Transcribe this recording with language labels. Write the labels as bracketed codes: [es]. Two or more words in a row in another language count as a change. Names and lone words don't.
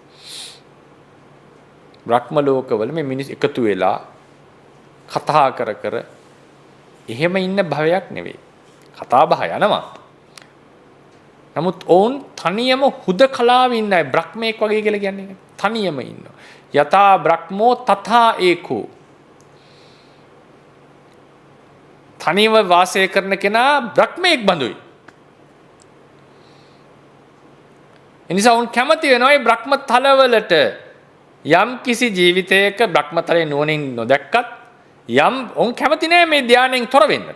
[si] බ්‍රහ්ම ලෝකවල මේ මිනිස් එකතු වෙලා කතා කර එහෙම ඉන්න භවයක් නෙවෙයි. කතා බහ යනවා. නමුත් ඔවුන් තනියම හුදකලාව ඉන්නයි බ්‍රහ්මෙක් වගේ කියලා කියන්නේ. තනියම ඉන්නවා. [pi] යතා බ්‍රහ්මෝ තථා ඒකෝ. [si] තනියම වාසය කරන කෙනා බ්‍රහ්මෙක් බඳුයි. එනිසා උන් කැමති වෙනවා මේ බ්‍රහ්ම තලවලට යම් කිසි ජීවිතයක බ්‍රහ්මතලයේ නුවණින් නොදැක්කත් යම් උන් කැමති නෑ මේ ධානයෙන් තොර වෙන්නට.